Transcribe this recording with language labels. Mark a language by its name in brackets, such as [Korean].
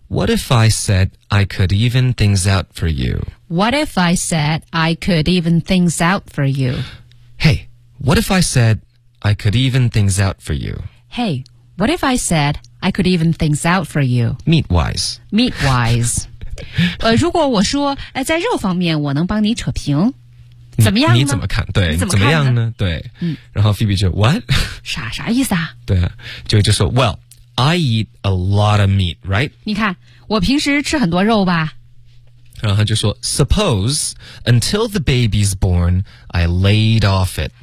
[English] What if I said I could even things out for you， What if I said I could even things out for you， HeyWhat if I said I could even things out for you? Hey, what if I said I could even things out for you? Meat wise. Meat wise. [Chinese] 如果我说、在肉方面我能帮你扯平，怎么样呢？你怎么看？对，怎么样呢？对。嗯、然后 Phoebe 就 [English] What? [Chinese] 啥意思啊？对啊，就说 [English] Well, I eat a lot of meat, right? [Chinese] 你看，我平时吃很多肉吧。然后他就说 [English] Suppose until the baby's born, I laid off it.